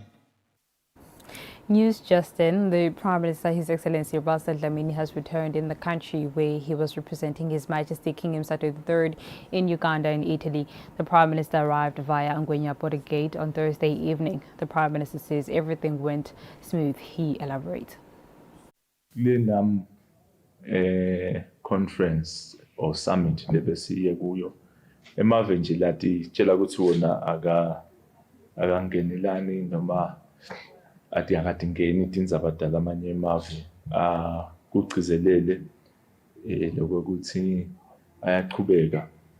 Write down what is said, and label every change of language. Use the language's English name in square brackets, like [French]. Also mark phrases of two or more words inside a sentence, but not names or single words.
[English] News just in, the Prime Minister, His Excellency Russell Dlamini, has returned in the country where he was representing His Majesty King Mswati III in Uganda and Italy. The Prime Minister arrived via Ngwenya Border Gate on Thursday evening. The Prime Minister says everything went smooth. He elaborates. conference or summit [Swati] lebesiye kuyo emave nje lati tshela ukuthi wona akangenelani noma ati akatingeni tindzaba talamanye emave kugcizelele lokuthi ayaqhubeka